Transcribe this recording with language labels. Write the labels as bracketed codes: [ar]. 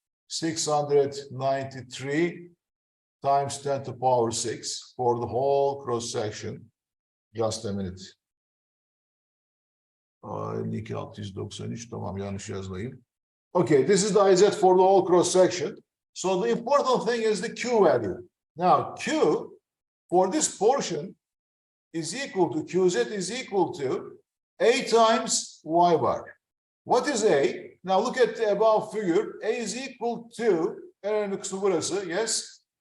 [en] 52.693 times 10 to the power 6 for the whole cross section. Just a minute. [tr] 52.693, tamam, yanlış yazmayayım. [en] Okay, this is the Iz for the whole cross section. So the important thing is the Q value. Now, Q for this portion is equal to, QZ is equal to A times Y bar. What is A? Now look at the above figure. A is equal to, [tr] en önemli kısmı burası, [en] yes.